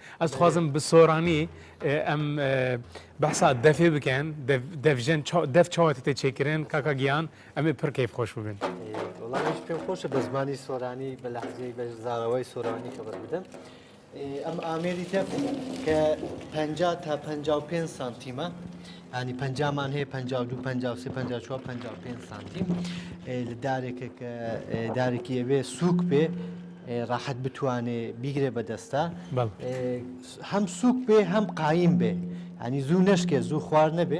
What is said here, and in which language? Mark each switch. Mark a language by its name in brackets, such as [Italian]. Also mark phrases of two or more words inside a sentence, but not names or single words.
[Kurdish] Ez dixwazim bi soranî em behsa defê bikin, dev çawatê tê çêkirin, kaka giyan, em ê pir keyfxweş bibin. [Central Kurdish] والله هیچ پێم خۆشە بە زمانی سۆرانی بە لەحزەی بە زاراوەی سۆرانی خەبەر بدەم. ئەم ئامێری تەف کە 50 تا 55 سانتیمە، ینی 50مان هەیە 52 53 54 55 سانتیم لە دارێکە کە دارێکی ئەوێ سووک بێ ڕاحەت بتوانێ بیگرێ بەدەستا، هەم سووک بێ هەم قایم بێ، ینی زوو نەشکێ زوو خوار نەبێ.